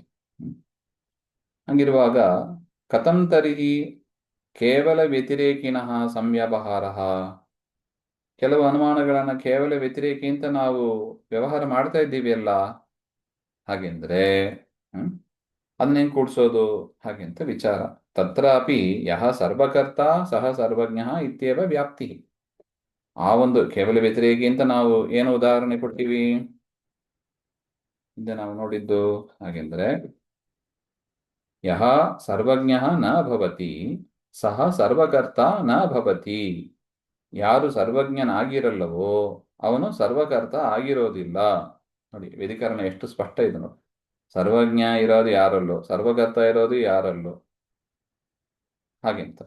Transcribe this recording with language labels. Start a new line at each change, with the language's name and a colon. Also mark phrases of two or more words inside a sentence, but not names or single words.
Kannada: ಹಂಗಿರುವಾಗ
Sanskrit: ಕಥಂ ತರ್ಹಿ ಕೇವಲ ವ್ಯತಿರೇಕಿನಃ ಸಂವ್ಯವಹಾರ,
Kannada: ಕೆಲವು ಅನುಮಾನಗಳನ್ನ ಕೇವಲ ವ್ಯತಿರೇಕಿ ಅಂತ ನಾವು ವ್ಯವಹಾರ ಮಾಡ್ತಾ ಇದ್ದೀವಿ ಅಲ್ಲ, ಹಾಗೆಂದ್ರೆ ಅದನ್ನ ಹೆಂಗ್ ಕೂಡ್ಸೋದು ಹಾಗೆ ಅಂತ ವಿಚಾರ.
Sanskrit: ತತ್ರಾಪಿ ಯಹ ಸರ್ವಕರ್ತ ಸಹ ಸರ್ವಜ್ಞ ಇತ್ಯೇವ ವ್ಯಾಪ್ತಿ.
Kannada: ಆ ಒಂದು ಕೇವಲ ವ್ಯತಿರೇಕಿ ಅಂತ ನಾವು ಏನು ಉದಾಹರಣೆ ಕೊಡ್ತೀವಿ ಹಿಂದೆ ನಾವು ನೋಡಿದ್ದು, ಹಾಗೆಂದ್ರೆ
Sanskrit: ಯಹ ಸರ್ವಜ್ಞ ನ ಭವತಿ ಸಹ ಸರ್ವಕರ್ತ ನ ಭವತಿ.
Kannada: ಯಾರು ಸರ್ವಜ್ಞನಾಗಿರಲ್ಲವೋ ಅವನು ಸರ್ವಕರ್ತ ಆಗಿರೋದಿಲ್ಲ. ನೋಡಿ ವ್ಯಧಿಕರಣ ಎಷ್ಟು ಸ್ಪಷ್ಟ ಇದೆ ನೋಡಿ. ಸರ್ವಜ್ಞ ಇರೋದು ಯಾರಲ್ಲೋ, ಸರ್ವಕರ್ತ ಇರೋದು ಯಾರಲ್ಲೋ ಹಾಗೆಂತ.